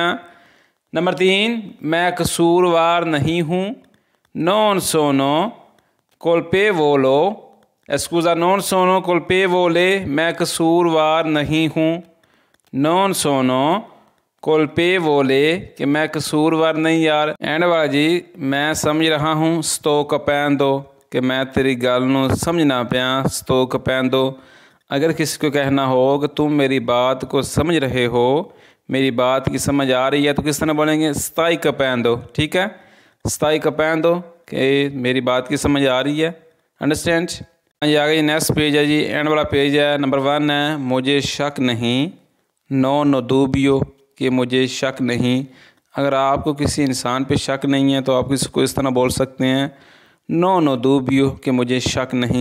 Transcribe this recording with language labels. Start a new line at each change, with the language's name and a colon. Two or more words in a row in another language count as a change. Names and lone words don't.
Hindi: नंबर 3, मैं कसूरवार नहीं हूँ,
Italian: non sono colpevolo scusa non sono colpevole
Hindi: मैं कसूरवार नहीं हूँ,
Italian: non sono colpevole
Hindi: कि मैं कसूरवार नहीं यार। एंड वाला जी मैं समझ रहा हूँ,
Italian: sto capendo
Punjabi: कि मैं तेरी गल नूं समझना पिया,
Italian: sto capendo।
Hindi: अगर किसी को कहना हो कि तुम मेरी बात को समझ रहे हो, मेरी बात की समझ आ रही है, तो किस तरह बोलेंगे,
Italian: stai capendo।
Hindi: ठीक है,
Italian: stai capendo
Hindi: कि मेरी बात की समझ आ रही है, अंडरस्टैंड। ये आ गई नेक्स्ट पेज है जी, एंड वाला पेज है। नंबर 1 है, मुझे शक नहीं,
Italian: no dubbio
Hindi: कि मुझे शक नहीं। अगर आपको किसी इंसान पे शक नहीं है तो आप इसको इस तरह बोल सकते हैं,
Italian: no dubbio
Hindi: कि मुझे शक नहीं।